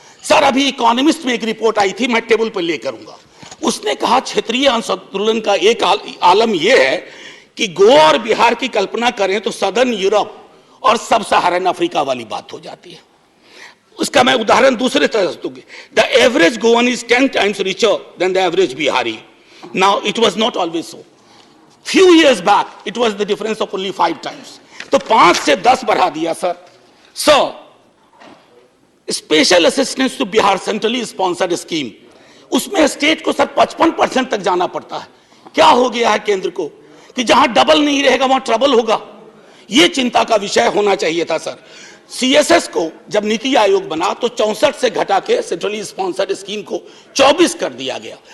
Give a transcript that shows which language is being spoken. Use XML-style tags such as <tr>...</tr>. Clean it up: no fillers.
<hi>Sir अभी economist में एक रिपोर्ट आई थी, मैं टेबल पर ले करूंगा। उसने कहा क्षेत्रीय असंतुलन का एक आलम यह है कि गोवा और बिहार की कल्पना करें तो सदर्न यूरोप और सब सहारन अफ्रीका वाली बात हो जाती है। उसका मैं उदाहरण दूसरे तरह से दूंगी।</hi> <en>The average Goan is 10 times richer than the average Bihari. Now it was not always so. Few years back it was the difference of only 5 times.</en> <hi>तो 5 से 10 बढ़ा दिया sir. Sir, special assistance to Bihar centrally sponsored scheme, उसमें state को sir 55% तक जाना पड़ता है। क्या हो गया है केंद्र को कि जहां डबल नहीं रहेगा वहां ट्रबल होगा। यह चिंता का विषय होना चाहिए था सर। सीएसएस को जब नीति आयोग बना तो 64 से घटा के सेंट्रली स्पॉन्सर्ड स्कीम को 24 कर दिया गया।</hi>